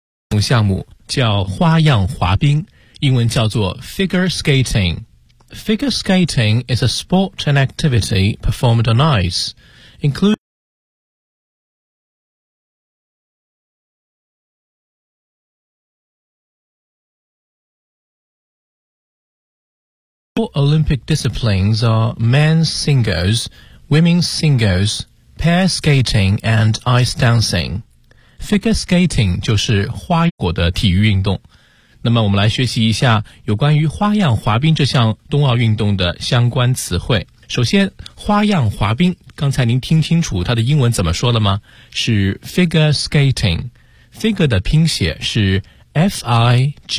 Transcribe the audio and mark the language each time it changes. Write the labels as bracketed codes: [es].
[zh] The 项目叫花样滑冰，英文叫做 figure skating。 [en] Figure skating is a sport and activity performed on ice, including four Olympic disciplines are men's singles, women's singles, pair skating and ice dancing. [zh] Figure skating 就是花样果的体育运动。那么我们来学习一下有关于花样滑冰这项冬奥运动的相关词汇。首先，花样滑冰，刚才您听清楚它的英文怎么说了吗？是 [en] figure skating。 [zh] figure 的拼写是 F-I-G-U-R-E。